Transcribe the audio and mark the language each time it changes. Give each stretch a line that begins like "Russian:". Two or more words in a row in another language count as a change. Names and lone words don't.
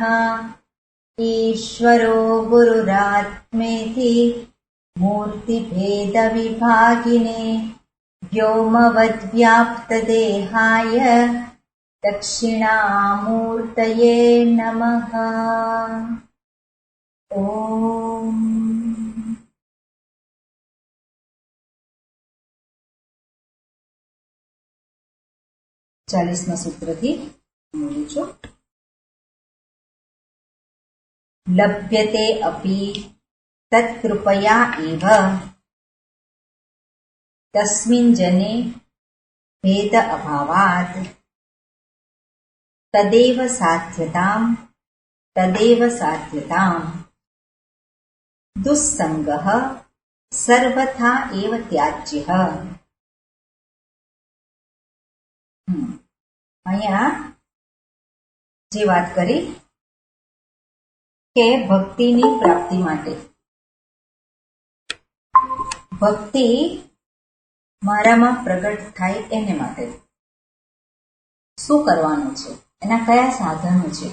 Sanskrit: ईश्वरो गुरुरात्मेति मूर्तिभेदविभागिने व्योमवद्व्याप्तदेहाय दक्षिणामूर्तये नमः।
Gujarati: ओम 40 सूत्रથી બોલું છું।
Sanskrit: लभ्यते अपि तत्कृपया एव तस्मिन् जने भेद अभावात् तदेव साध्यताम् दुस्संगः सर्वथा एव त्याज्यः।
Gujarati: અહીંયા જે વાત કરી કે ભક્તિની પ્રાપ્તિ માટે ભક્તિ મારામાં પ્રગટ થાય એને માટે શું કરવાનું છે, એના કયા સાધનો છે?